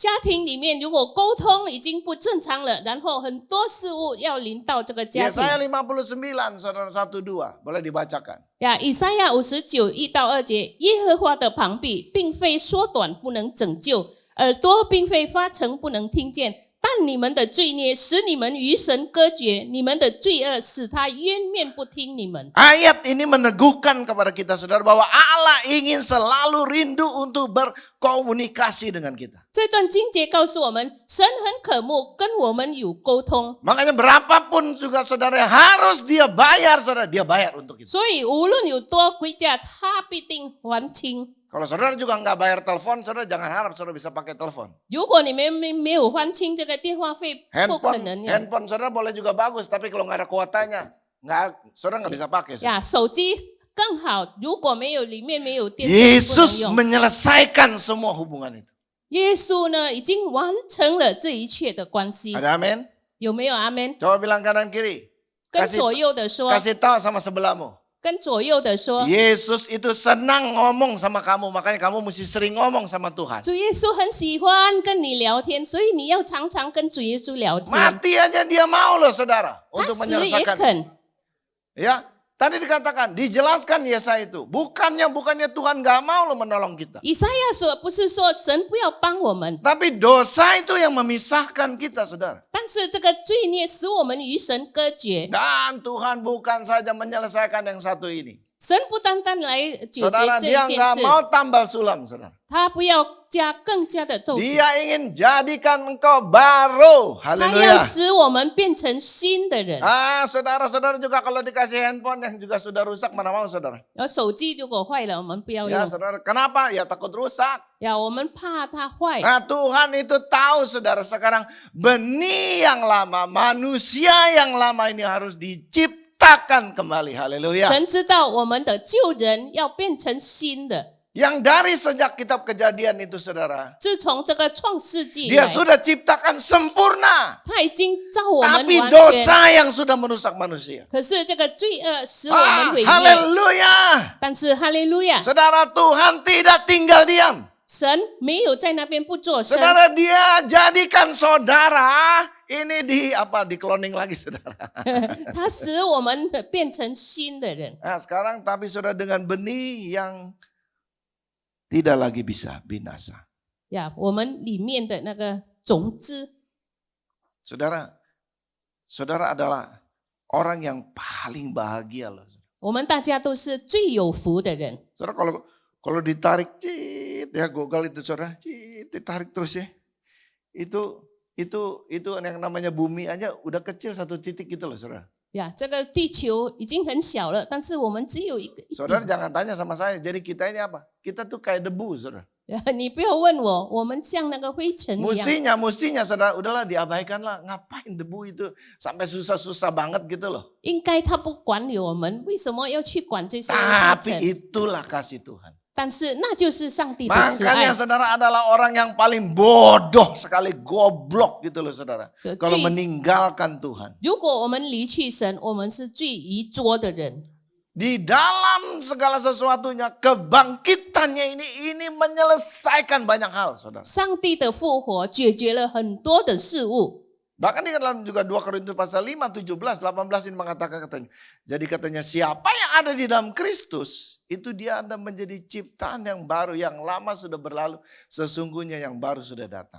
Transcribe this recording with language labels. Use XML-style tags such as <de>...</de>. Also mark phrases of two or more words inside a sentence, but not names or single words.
<zh>家庭里面如果沟通已经不正常了，然后很多事物要临到这个家庭。</zh> <id>Yesaya 59, saudara, 1-2, boleh dibacakan.</id> <zh>以赛亚59:1-2节，耶和华的膀臂并非缩短不能拯救，耳朵并非发沉不能听见，但你们的罪孽使你们与神隔绝，你们的罪恶使他冤面不听你们。</zh> <id>Ayat ini meneguhkan kepada kita, saudara, bahwa Allah ingin selalu rindu untuk berkomunikasi dengan kita.</id> <zh>这段经节告诉我们，神很渴慕跟我们有沟通，</zh> <id>Makanya berapapun juga, saudara, yang harus dia bayar, saudara, dia bayar untuk itu.</id> <zh>所以无论有多贵价，他必定还清。</zh> <id>Kalau saudara juga nggak bayar telepon, saudara jangan harap saudara bisa pakai telepon.</id> <zh>如果你们没有还清这个电话费，不可能呀。</zh> <id>Handphone saudara boleh juga bagus, tapi kalau nggak ada kuotanya, saudara nggak bisa pakai.</id> <zh>呀，手机更好，如果没有里面没有电，不能</zh> <id>Yesus</id> <zh>用。</zh> <id>menyelesaikan semua hubungan itu.</id> <zh>耶稣呢，已经完成了这一切的关系，</zh> <id>Ada amin?</id> <zh>有没有阿门？</zh> <id>Coba bilang kanan kiri.</id> <zh>跟左右的说，</zh> <id>Kasih tahu sama sebelahmu.</id> <zh>跟左右的说，</zh> <id>Yesus itu senang ngomong sama kamu, makanya kamu mesti sering ngomong sama Tuhan.</id> <zh>主耶稣很喜欢跟你聊天，所以你要常常跟主耶稣聊天。</zh> <id>Mati aja dia mau loh saudara</id> <zh>他</zh> <id>untuk</id> <zh>死也</zh> <id>menyelesaikan.</id> <zh>肯。</zh> <id>Ya, tadi dikatakan, dijelaskan Yesaya itu. Bukannya Tuhan gak mau loh menolong kita.</id> <zh>以赛亚说，不是说神不要帮我们，</zh> <id>Tapi dosa itu yang memisahkan kita saudara.</id> <zh>但是这个罪孽使我们与神隔绝。</zh> <id>Dan Tuhan bukan saja menyelesaikan yang satu ini.</id> <zh>神不单单来解决</zh> <id>Saudara,</id> <zh>这</zh> <id>dia</id> <zh>一件</zh> <id>gak</id> <zh>事，</zh> <id>mau tambal sulam saudara.</id> <zh>他不要加更加的咒诅，</zh> <id>Dia ingin jadikan engkau baru.</id> <zh>他要</zh> <id>Haleluya.</id> <zh>使我们变成新的人。</zh> <id>Saudara-saudara juga kalau dikasih handphone yang juga sudah rusak, mana mau saudara?</id> <zh>而手机如果坏了，我们不要</zh> <id>Ya</id> <zh>用</zh> <id>saudara, kenapa? Ya takut rusak.</id> <zh>呀，我们怕它坏。</zh> <id>Nah Tuhan itu tahu saudara sekarang benih yang lama, manusia yang lama ini harus diciptakan kembali. Haleluya.</id> <zh>神知道我们的旧人要变成新的。</zh> <id>Yang dari sejak kitab Kejadian itu saudara,</id> <zh>自从这个创世纪以</zh> <id>dia</id> <zh>来，</zh> <id>sudah ciptakan sempurna.</id> <zh>他已经造我们</zh> <id>Tapi</id> <zh>完全。</zh> <id>dosa yang sudah merusak manusia.</id> <zh>可是这个罪恶使我们毁灭。</zh> <id>Haleluya.</id> <zh>但是哈利路亚，</zh> <id>Saudara, Tuhan tidak tinggal diam.</id> <zh>神没有在那边不做声，</zh> <id>Saudara, dia jadikan saudara ini di cloning lagi saudara.</id> <zh>他使我们变成新的人。</zh> <id>Nah sekarang tapi saudara dengan benih yang tidak lagi bisa binasa.</id> <zh>呀，我们里面的那个种子，</zh> <id>Saudara adalah orang yang paling bahagia loh.</id> <zh>我们大家都是最有福的人。</zh> <id>Saudara kalau ditarik cit ya Google itu saudara, cit ditarik terus ya. Itu yang namanya bumi aja udah kecil satu titik gitu loh saudara.</id> <zh>呀，这个地球已经很小了，但是我们只有一个。</zh> <id>Saudara jangan tanya sama saya, jadi kita ini apa? Kita tuh kayak debu saudara.</id> <zh>你不要问我，我们像那个灰尘一样。</zh> <id>Mestinya saudara, udahlah diabaikanlah. Ngapain debu itu sampai susah-susah banget gitu loh.</id> <zh>应该他不管理我们，为什么要去管这些灰</zh> <id>Tapi</id> <zh>尘？</zh> <id>itulah kasih Tuhan.</id> <zh>但是那就是上帝的慈</zh> <id>Makanya</id> <zh>爱。</zh> <id>saudara adalah orang yang paling bodoh sekali, goblok gitu loh saudara. So, Kalau</id> <zh>最</zh> <id>meninggalkan Tuhan.</id> <zh>如果我们离弃神，我们是最愚拙的人。</zh> <id>Di dalam segala sesuatunya, kebangkitannya ini menyelesaikan banyak hal saudara.</id> <zh>上帝的复活解决了很多的事物。</zh> <id>Bahkan di dalam juga 2 Korintus pasal 5, 17, 18 ini mengatakan katanya. Jadi katanya siapa yang ada di dalam Kristus, itu dia ada menjadi ciptaan yang baru, yang lama sudah berlalu, sesungguhnya yang baru sudah datang.</id>